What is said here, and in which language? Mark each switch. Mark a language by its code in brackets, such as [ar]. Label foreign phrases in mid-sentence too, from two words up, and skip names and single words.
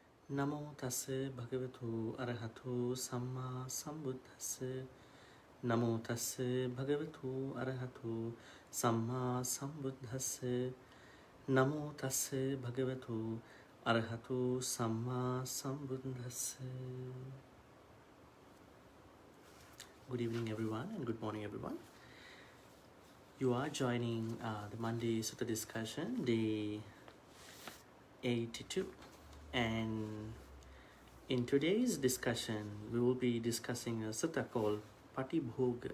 [pi] Namo tassa bhagavato arahato samma sambuddhassa. Namo tassa bhagavato arahato samma sambuddhassa. Namo tassa bhagavato arahato samma sambuddhassa. [en] Good evening everyone and good morning everyone. You are joining the Monday Sutta discussion, day 82. And in today's discussion, we will be discussing a sutta called Pāṭibhoga.